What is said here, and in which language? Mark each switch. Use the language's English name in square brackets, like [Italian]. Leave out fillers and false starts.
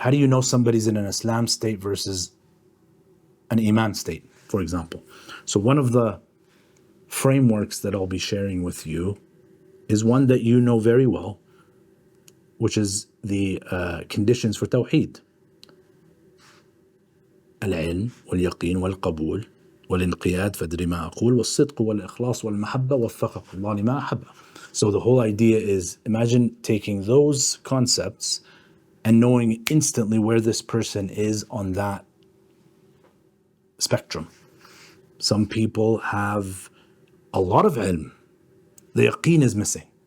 [English] How do you know somebody's in an Islam state versus an Iman state, for example? So one of the frameworks that I'll be sharing with you is one that you know very well, which is the conditions for Tawheed. [Arabic] العلم واليقين والقبول والانقياد فادري ما أقول والصدق والإخلاص والمحبة وفقك الله لما أحب. [English] So the whole idea is, imagine taking those concepts and knowing instantly where this person is on that spectrum. Some people have a lot of ilm. The yaqeen is missing.